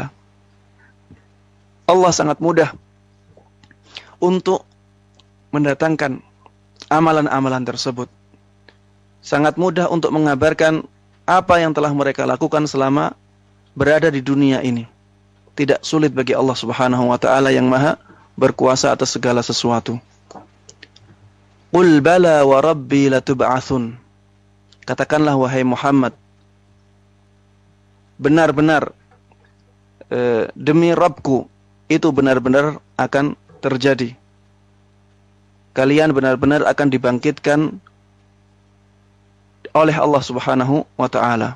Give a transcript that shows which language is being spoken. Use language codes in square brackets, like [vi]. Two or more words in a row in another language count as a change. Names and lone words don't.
[id] Allah sangat mudah untuk mendatangkan amalan-amalan tersebut. Sangat mudah untuk mengabarkan apa yang telah mereka lakukan selama berada di dunia ini. Tidak sulit bagi Allah [ar] سبحانه وتعالى [id] yang Maha berkuasa atas segala sesuatu. [ar] قل بلى وربي لتبعثن. [id] Katakanlah wahai Muhammad, benar-benar demi Rabbku itu benar-benar akan terjadi. Kalian benar-benar akan dibangkitkan oleh Allah [ar] سبحانه وتعالى.